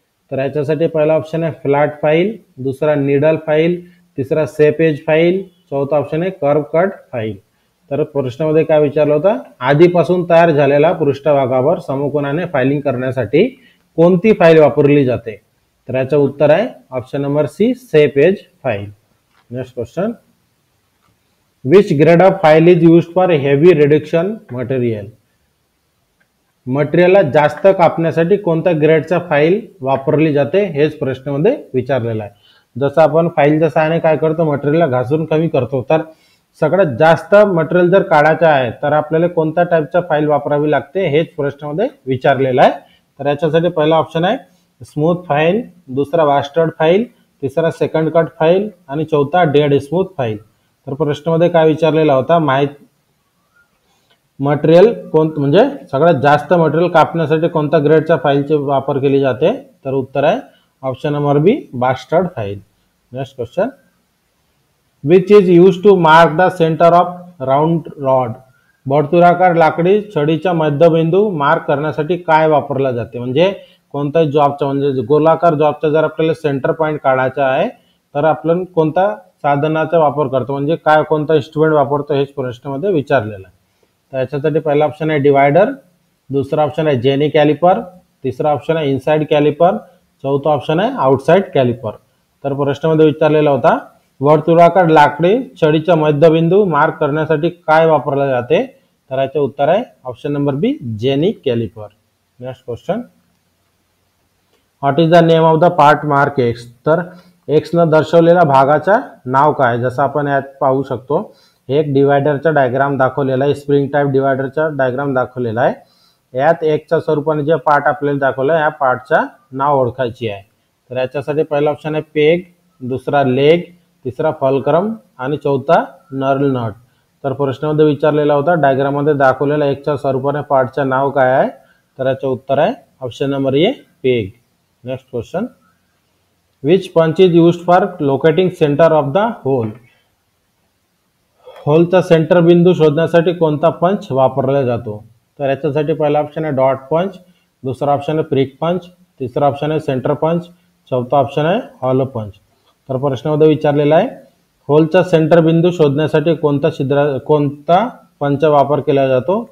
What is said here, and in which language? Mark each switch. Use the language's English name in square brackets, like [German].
[Marathi] तर याच्यासाठी पहिला ऑप्शन आहे फ्लॅट फाईल, दुसरा निडल फाईल, तिसरा सेप एज फाईल, चौथा ऑप्शन आहे कर्व कट फाईल. तर प्रश्नामध्ये काय विचारलं होतं, आधीपासून तयार झालेला पृष्ठभागावर समकोनाने फायलिंग करण्यासाठी कोणती फाईल वापरली जाते. तर याचं उत्तर आहे option number C shape age file. [English] Next question, which grade of file is used for heavy reduction material. [Marathi] मटेरियलला जास्त कापण्यासाठी कोणत्या ग्रेडचा फाईल वापरली जाते हेच प्रश्नामध्ये विचारलेला आहे. जसं आपण फाईलच्या सहाय्याने काय करतो, मटेरियलला घासून कमी करतो. तर सगळ्यात जास्त मटेरियल जर काढायचं आहे तर आपल्याला कोणत्या टाईपचा फाईल वापरावी लागते हेच प्रश्नामध्ये विचारलेला आहे. तर याच्यासाठी पहिला ऑप्शन आहे स्मूथ फाईल, दुसरा वास्टर्ड फाईल, तिसरा सेकंड कट फाईल आणि चौथा डेड स्मूथ फाईल. तर प्रश्नामध्ये काय विचारलेला होता, मटेरियल म्हणजे सगळ्यात जास्त मटेरियल कापण्यासाठी कोणत्या ग्रेडच्या फाईलचे वापर केली जाते. तर उत्तर आहे option number B bastard file. [English] Next question, which is use to mark the centre of round rod. [Marathi] वर्तुळाकार लाकडी छडीचा मध्यबिंदू मार्क करण्यासाठी काय वापरला जाते? म्हणजे कोणत्याही जॉबचा, म्हणजे गोलाकार जॉबचा जर आपल्याला सेंटर पॉईंट काढायचा आहे तर आपण कोणता साधनाचा वापर करतो, म्हणजे काय कोणता इन्स्ट्रुमेंट वापरतो हेच प्रश्नामध्ये विचारलेलं आहे. तर याच्यासाठी पहिला ऑप्शन आहे डिवायडर, दुसरा ऑप्शन आहे जेनी कॅलिपर, तिसरा ऑप्शन आहे इनसाइड कॅलिपर, चौथा ऑप्शन आहे आउटसाइड कॅलिपर. तर प्रश्नामध्ये विचारलेला होता वर्तुळाकार लाकडी छडीचा मध्यबिंदू मार्क करण्यासाठी काय वापरले जाते? तर याचे उत्तर आहे option number B jenny calliper. [English] Next question, what is the name of the part mark X? [Marathi] तर एक्स न दर्शवलेल्या भागाचा नाव काय? जसं आपण यात पाहू शकतो, एक डिवायडरचा डायग्राम दाखवलेला आहे, स्प्रिंग टाईप डिवायडरचा डायग्राम दाखवलेला आहे. यात एकच्या स्वरूपाने जे पार्ट आपल्याला दाखवलं या पार्टचा नाव ओळखायची आहे. तर याच्यासाठी पहिला ऑप्शन आहे पेग, दुसरा लेग, तिसरा फलक्रम आणि चौथा नर्ल नट. तर प्रश्नामध्ये विचारलेला होता डायग्राममध्ये दाखवलेल्या एकच्या स्वरूपाने पार्टचे नाव काय आहे? तर याचे उत्तर आहे option number A peg. [English] Next question, which punch is used for locating centre of the hole? [Marathi] होलचा centre बिंदू शोधण्यासाठी कोणता पंच वापरला जातो? तर याच्यासाठी पहिला ऑप्शन आहे डॉट पंच, दुसरा ऑप्शन आहे प्रिक पंच, तिसरा ऑप्शन आहे सेंटर पंच, चौथा ऑप्शन आहे हॉलो पंच. तर प्रश्नामध्ये विचारलेला आहे होलचा सेंटर बिंदू शोधण्यासाठी कोणता पंच वापर केला जातो?